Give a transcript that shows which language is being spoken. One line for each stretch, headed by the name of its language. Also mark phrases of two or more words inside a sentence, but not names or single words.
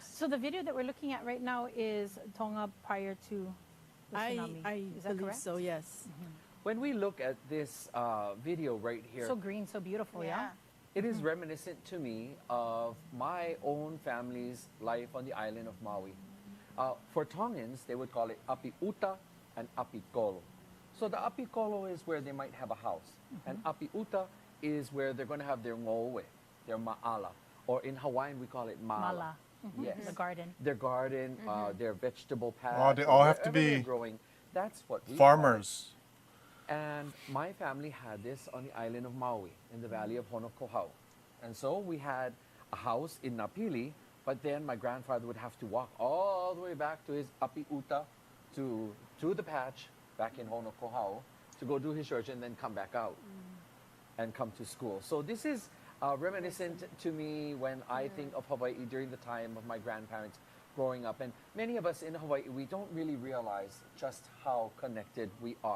English: So the video that we're looking at right now is Tonga prior to the tsunami. I is that believe correct? so, yes. When we look at this video right here, So green, so beautiful, yeah? it is reminiscent to me of my own family's life on the island of Maui. For Tongans, they would call it
Tongan: api uta
English: and
Tongan: api kolo.
English: So the
Tongan: api kolo
English: is where they might have a house, and
Tongan: api uta
English: is where they're going to have their ngowe, their ma'ala, or in Hawaiian we call it mala. Mala. Yes, The garden. their garden, their vegetable patch. Oh, they all have to wherever they're be growing. That's what we call it. farmers. And my family had this on the island of Maui in the valley of Honokohau. And so we had a house in Napili, But then my grandfather would have to walk all the way back to his
Tongan: api uta,
English: to the patch back in Honokohau, to go do his church and then come back out and come to school. So this is reminiscent to me when I think of Hawaii during the time of my grandparents growing up. And many of us in Hawaii, we don't really realize just how connected we are.